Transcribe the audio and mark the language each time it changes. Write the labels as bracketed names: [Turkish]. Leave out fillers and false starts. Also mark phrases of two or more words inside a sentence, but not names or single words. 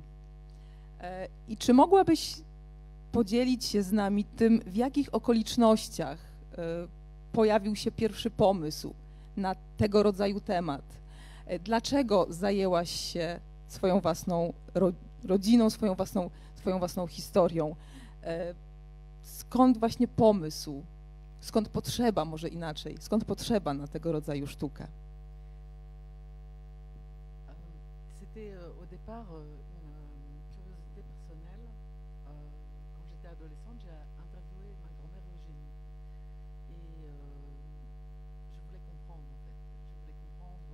[Polish] I czy mogłabyś podzielić się z nami tym, w jakich okolicznościach pojawił się pierwszy pomysł na tego rodzaju temat? Dlaczego zajęłaś się swoją własną rodziną, swoją własną historią? Skąd właśnie pomysł? Skąd potrzeba, może inaczej, skąd potrzeba na tego rodzaju sztukę? [French] C'était au départ une curiosité personnelle. Quand j'étais adolescente, j'ai interviewé ma grand-mère Eugénie. Et je voulais comprendre, en fait. Je voulais comprendre.